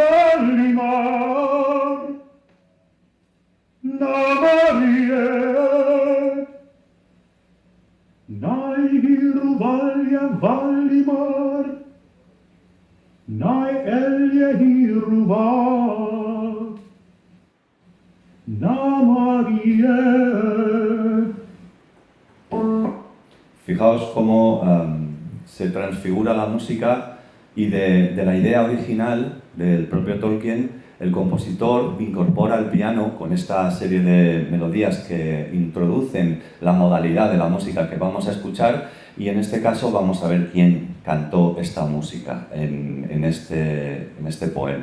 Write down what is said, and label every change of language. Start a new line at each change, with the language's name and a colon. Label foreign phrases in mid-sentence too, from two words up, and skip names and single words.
Quenya: Valimar Namarie, nai hiruvalia Valimar, nai elie hiruva, Namarie.
Spanish: Fijaos cómo se transfigura la música y de la idea original del propio Tolkien. El compositor incorpora el piano con esta serie de melodías que introducen la modalidad de la música que vamos a escuchar y en este caso vamos a ver quién cantó esta música en este poema.